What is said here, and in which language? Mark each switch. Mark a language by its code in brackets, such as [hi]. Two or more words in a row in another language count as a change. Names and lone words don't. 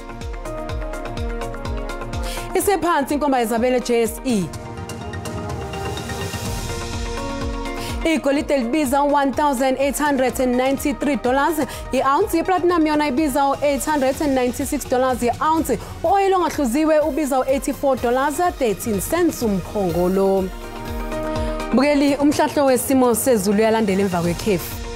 [zu] Isephansi inkomba Isabella JSE. Igolide libiza $1,893, i-ounce yeplatinum yona ibiza $896 i-ounce, u-oil ongahluziwe ubiza $84.13 umphongolo. Bukeli umhlahlo wesimo sezulu yalandela emva kwekhefu.